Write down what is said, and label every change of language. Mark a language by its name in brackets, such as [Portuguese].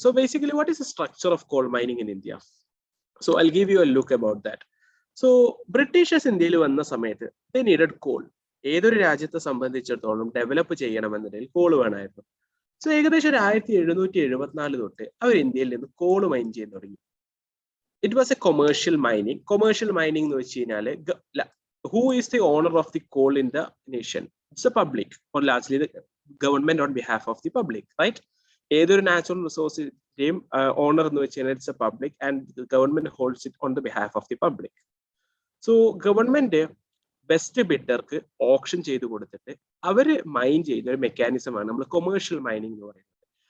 [English] So basically what is the structure of coal mining in India? So I give you a look about that. [Malayalam] So Britishers ഇന്ത്യയിൽ വന്ന സമയത്ത് [English] They needed coal. [Malayalam] ഏതൊരു രാജ്യത്തെ സംബന്ധിച്ചിടത്തോളം develop ചെയ്യണമെന്നുണ്ടെങ്കിൽ call വേണമായിരുന്നു. So ഏകദേശം 1774 തൊട്ട് അവർ ഇന്ത്യയിൽ നിന്ന് കോള് മൈൻ ചെയ്യാൻ തുടങ്ങി. [English] it was a commercial mining. Commercial mining [Malayalam] എന്ന് വെച്ച് കഴിഞ്ഞാൽ [English] who is the owner of the coal in the nation? It's the public, or largely the government on behalf of the public, right? [Malayalam] ഏതൊരു natural റിസോഴ്സിന്റെയും owner എന്ന് വെച്ച് കഴിഞ്ഞാൽ [English] It's a public and government holds it on the behalf of the public. [Malayalam] So government best ബിഡർക്ക് option ചെയ്ത് കൊടുത്തിട്ട് അവര് mine ചെയ്യുന്ന ഒരു മെക്കാനിസമാണ് നമ്മൾ കൊമേഴ്ഷ്യൽ മൈനിങ് എന്ന് പറയുന്നത്.